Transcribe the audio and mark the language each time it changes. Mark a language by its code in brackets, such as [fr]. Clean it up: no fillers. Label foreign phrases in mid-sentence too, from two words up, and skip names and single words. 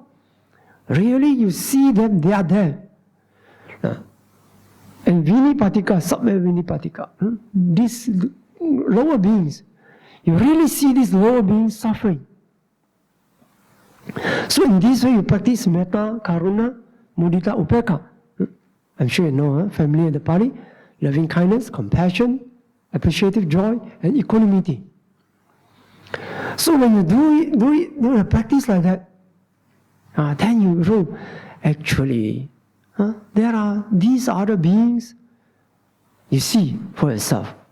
[en] Really, you see them, they are there. [pi] And Vinipatika, Sabbe Vinipatika, [en] these lower beings, you really see these lower beings suffering. So in this way, you practice [pi] metta, karuna, mudita, upeka. [en] I'm sure you know, family and the Pali, loving kindness, compassion, appreciative joy, and equanimity. So when you do a practice like that, then you know, actually, there are these other beings, you see for yourself.